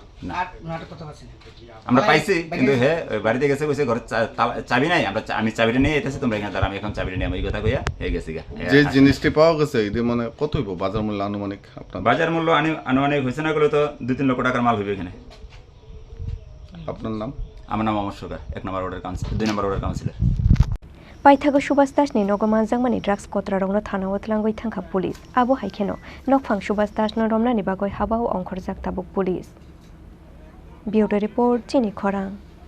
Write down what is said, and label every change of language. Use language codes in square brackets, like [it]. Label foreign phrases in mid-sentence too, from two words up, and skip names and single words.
[bn] আমরা পাইছি কিন্তু হে বাড়িতে গেছে কইছে ঘরে চাবি নাই আমি চাবিটা নিয়ে এসেছি তোমরা এখানে আমি এখন চাবিটা নিয়ে আমি কথা কইয়া হে গেছি গা যে জিনিসটি পাওয়া গেছে এটি মানে কত হইব বাজার মূল্য আনুমানিক আপনার বাজার মূল্য আনুমানিক হইছে না গেলে তো 2-3 লক্ষ টাকার মাল হইবে এখানে আপনার নাম আমার নাম অমর সরকার 1 নম্বর ওয়ার্ডের কাউন্সিলর 2 নম্বর ওয়ার্ডের কাউন্সিলর [trp] Paithago Subhas Das ni nogo manjangmani drugs kotra rongno thana otlangoi thangkha police abo haikeno nokphang Subhas Das no romnani bagoi habao ongkhorjak tabuk [en] police Bureau report [trp] Chini Khorang